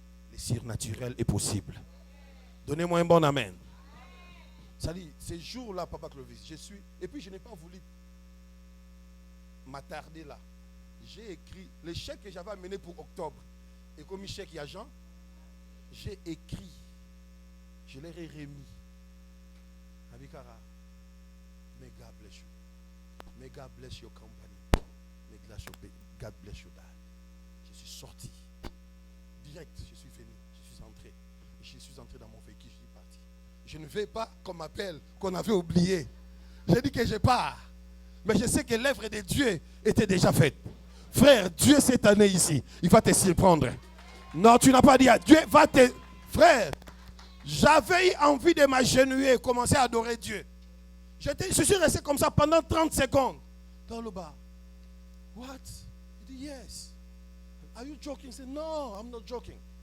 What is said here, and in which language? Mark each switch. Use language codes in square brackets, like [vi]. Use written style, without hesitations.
[fr] Le surnaturel est possible. Donnez-moi un bon amen. Ça dit, ces jours-là, Papa Clovis, je suis... Et puis je n'ai pas voulu m'attarder là. J'ai écrit le chèque que j'avais amené pour octobre. Et comme chèque et agent, j'ai écrit. Je leur ai remis. [en] Abikara, may God bless you. May God bless your company. May God bless your dad. [fr] Je suis sorti. Direct, je suis venu. Je suis entré. Je suis entré dans mon véhicule. Je suis parti. Je ne vais pas qu'on m'appelle, qu'on avait oublié. J'ai dit que je pars. Mais je sais que l'œuvre de Dieu était déjà faite. Frère, Dieu cette année ici, il va te surprendre. Non, tu n'as pas dit à Dieu, va te... Frère, j'avais envie de m'agenouiller et commencer à adorer Dieu. Je suis resté comme ça pendant 30 secondes. Dans le bas. What? Il dit, yes. [en] Are you joking? I said, no, I'm not joking.